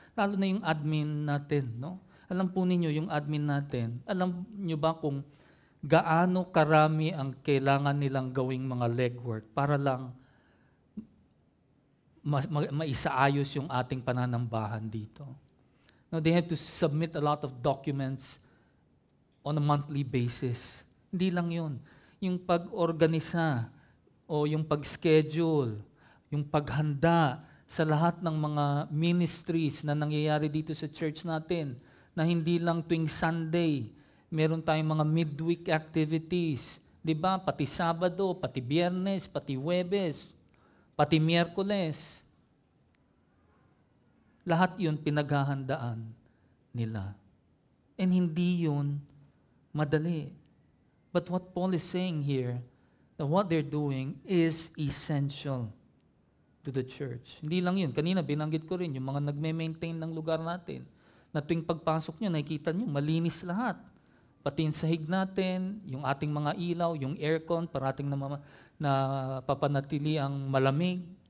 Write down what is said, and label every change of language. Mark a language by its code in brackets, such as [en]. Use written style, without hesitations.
[tl] Lalo na yung admin natin, no? Alam po ninyo yung admin natin. Alam niyo ba kung gaano karami ang kailangan nilang gawing mga legwork para lang maisaayos yung ating pananambahan dito. [en] No, they have to submit a lot of documents on a monthly basis. [tl] Hindi lang yun. Yung pag-organisa o yung pag-schedule, yung paghanda sa lahat ng mga ministries na nangyayari dito sa church natin, na hindi lang tuwing Sunday, meron tayong mga midweek activities. Diba? Pati Sabado, pati Biyernes, pati Huwebes, pati Miyerkules. Lahat yun pinaghahandaan nila. And hindi yun madali. [en] But what Paul is saying here, that what they're doing is essential to the church. [tl] Hindi lang yun. Kanina binanggit ko rin yung mga nagme-maintain ng lugar natin. Na tuwing pagpasok nyo, nakikita nyo, malinis lahat. Pati yung sahig natin, yung ating mga ilaw, yung aircon, parating na papanatili ang malamig.